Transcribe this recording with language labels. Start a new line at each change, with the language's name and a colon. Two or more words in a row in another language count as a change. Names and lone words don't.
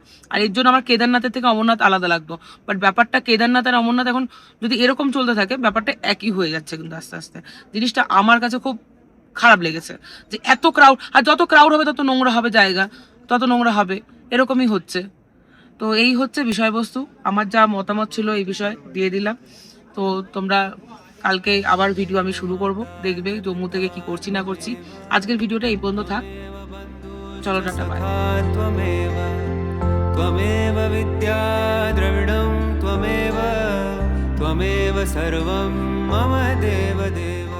Bangla: আর এর জন্য আমার কেদারনাথের থেকে অমরনাথ আলাদা লাগতো, বাট ব্যাপারটা কেদারনাথ আর অমরনাথ এখন যদি এরকম চলতে থাকে ব্যাপারটা একই হয়ে যাচ্ছে কিন্তু আস্তে আস্তে, জিনিসটা আমার কাছে খুব খারাপ লেগেছে যে এত ক্রাউড, আর যত ক্রাউড হবে তত নোংরা হবে জায়গা, তত নোংরা হবে, এরকমই হচ্ছে। তো এই হচ্ছে বিষয়বস্তু, আমার যা মতামত ছিল এই বিষয়ে দিয়ে দিলাম। তো তোমরা কালকে আবার ভিডিও আমি শুরু করব, দেখবে জম্মু থেকে কি করছি না করছি। আজকের ভিডিওটা এই পর্যন্ত থাক, চলো টাটা বাই।
Sanskrit: त्वमेव त्वमेव विद्या द्रविणं त्वमेव त्वमेव सर्वं मम देवदेव।